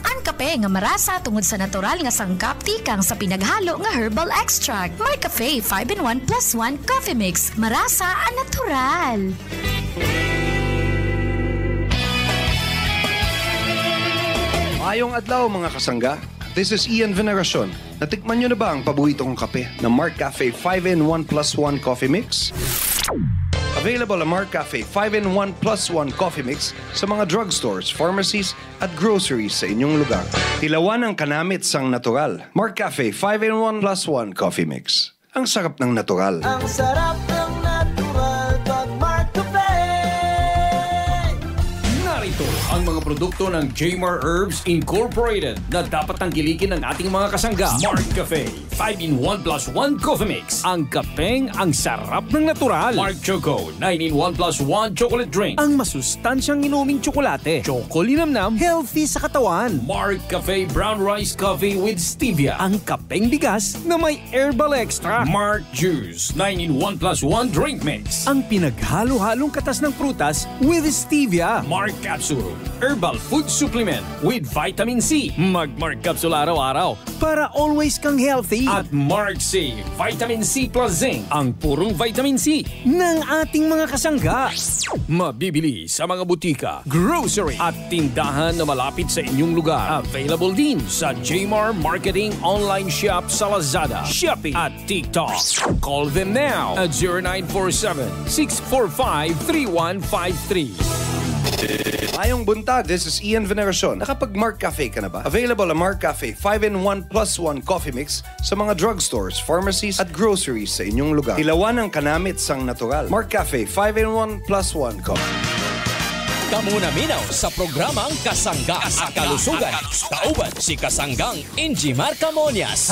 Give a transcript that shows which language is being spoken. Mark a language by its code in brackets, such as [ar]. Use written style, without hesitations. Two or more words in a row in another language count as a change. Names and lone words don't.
[hil] Ang kape nga marasa tungod sa natural nga sangkap tikang sa pinaghalo nga herbal extract. Marcafe 5-in-1 + 1 Coffee Mix. Marasa ang natural. Maayong adlaw mga kasangga. [en] This is [tl] Ian Veneracion. Natikman nyo na ba ang paborito kong kape na Mark Cafe 5-in-1 plus 1 Coffee Mix? Available ang Mark Cafe 5-in-1 plus 1 Coffee Mix sa mga drugstores, pharmacies at groceries sa inyong lugar. [hil] Tilawan ang kanamit sang natural. Mark Cafe 5-in-1 plus 1 Coffee Mix. [tl] Ang sarap ng natural. Ang sarap ng natural pag Mark Cafe. Narito ang mga produkto ng Jmar Herbs Incorporated na dapat tangkilikin ng ating mga kasangga. Mark Cafe 5-in-1 plus 1 Coffee Mix. Ang kapeng ang sarap ng natural. Mark Choco 9-in-1 plus 1 Chocolate Drink. Ang masustansyang inuming tsokolate. Choco linamnam, healthy sa katawan. Mark Cafe Brown Rice Coffee with Stevia. Ang kapeng bigas na may herbal extra. Mark Juice 9-in-1 plus 1 Drink Mix. Ang pinaghalo-halong katas ng prutas with Stevia. Mark Capsule Herbal Food Supplement with Vitamin C. Mag-Mark Capsule araw-araw para always kang healthy. At Mark C Vitamin C plus Zinc. Ang purong vitamin C ng ating mga kasangga. Mabibili sa mga butika, grocery at tindahan na malapit sa inyong lugar. Available din sa Jmar Marketing Online Shop sa Lazada, Shopee at TikTok. [en] Call them now at 0947-645-3153. [hil] Mayong buntag, [en] this is [hil] Ian Veneracion. [tl] Nakapag-Mark Cafe ka na ba? Available ang Mark Cafe 5-in-1 plus 1 Coffee Mix sa mga drugstores, pharmacies at groceries sa inyong lugar. [hil] Tilawan ang kanamit sang natural. Mark Cafe 5-in-1 plus 1 Coffee. Kamuna minaw sa programang Kasangga at Kalusugan. Kauban si Kasanggang Injimar Camonias.